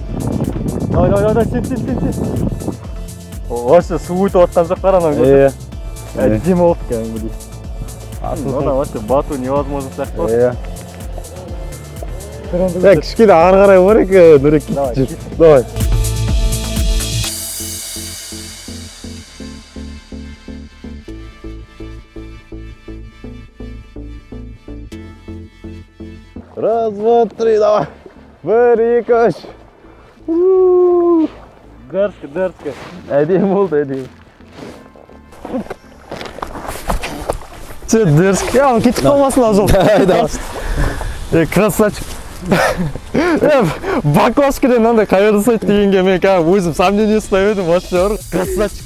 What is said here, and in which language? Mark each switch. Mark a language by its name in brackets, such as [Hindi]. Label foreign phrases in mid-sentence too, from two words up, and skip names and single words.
[Kazakh] Давай, сен. Вообще су өтіп отқан жоқ қара мынау. Әдемі болып кәдімгідей. Одан вообще бату невозможно сияқты. Кішкене ары қарай бар екен, Нұрбек кетіп жүр. [Russian] Давай. Раз, два, три, давай. [Kazakh] Бір, екі, үш. Дәріске. Әдемі болды, әдемі. Дәріске, ағын кетіп қалмасын ажыл. [Russian] Красавчик. [Kazakh] Баклажкадан мынандай қайыр жасайды дегенге мен өзім сомнение ұстап едім, вообще красавчик.